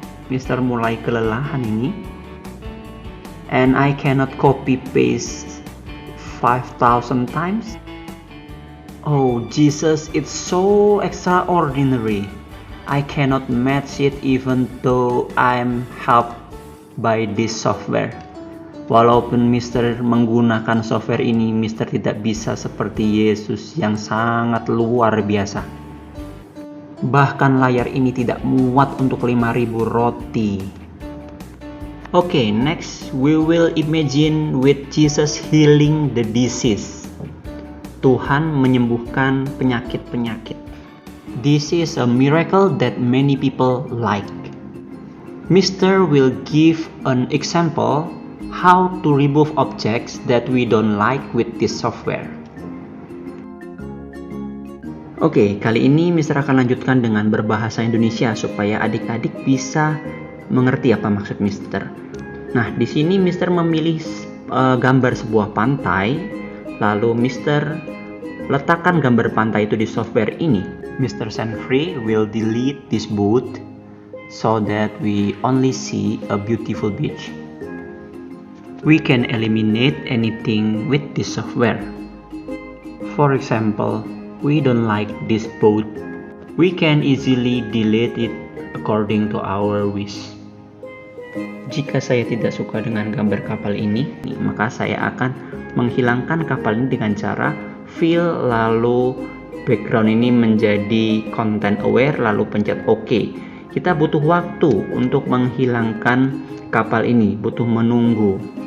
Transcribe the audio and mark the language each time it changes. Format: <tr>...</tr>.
<id>Mister mulai kelelahan ini.</id> <en>And I cannot copy paste 5,000 times. Oh Jesus, it's so extraordinary. I cannot match it even though I'm helped by this software.</en> <id>Walaupun Mister menggunakan software ini, Mister tidak bisa seperti Yesus yang sangat luar biasa. Bahkan layar ini tidak muat untuk 5.000 roti.</id> <en>Okay, next we will imagine with Jesus healing the disease.</en> <id>Tuhan menyembuhkan penyakit-penyakit.</id> <en>This is a miracle that many people like. Mister will give an example how to remove objects that we don't like with this software.</en> <id>Oke, kali ini Mister akan lanjutkan dengan berbahasa Indonesia supaya adik-adik bisa mengerti apa maksud Mister. Nah, di sini Mister memilih gambar sebuah pantai, lalu Mister letakkan gambar pantai itu di software ini. Mr.</id> <en>Sanfree will delete this boat so that we only see a beautiful beach. We can eliminate anything with this software. For example, we don't like this boat. We can easily delete it according to our wish.</en> <id>Jika saya tidak suka dengan gambar kapal ini, maka saya akan menghilangkan kapal ini dengan cara fill, lalu background ini menjadi content aware, lalu pencet OK. Kita butuh waktu untuk menghilangkan kapal ini, butuh menunggu.</id>